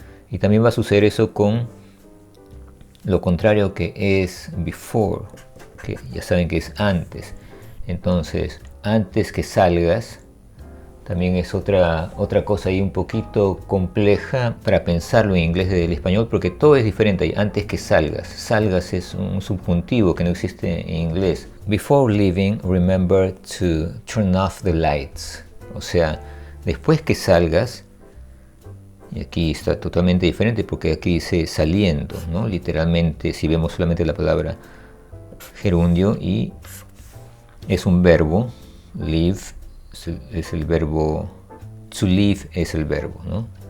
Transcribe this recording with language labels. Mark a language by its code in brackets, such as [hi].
[es] Y también va a suceder eso con lo contrario, que es before, que ya saben que es antes. Entonces, antes que salgas, también es otra cosa ahí un poquito compleja para pensarlo en inglés del español, porque todo es diferente ahí. Antes que salgas. Salgas es un subjuntivo que no existe en inglés. [en] Before leaving, remember to turn off the lights. [es] O sea, después que salgas, y aquí está totalmente diferente porque aquí dice saliendo, ¿no? Literalmente, si vemos solamente la palabra gerundio, y es un verbo, leave es el verbo, to leave es el verbo, ¿no?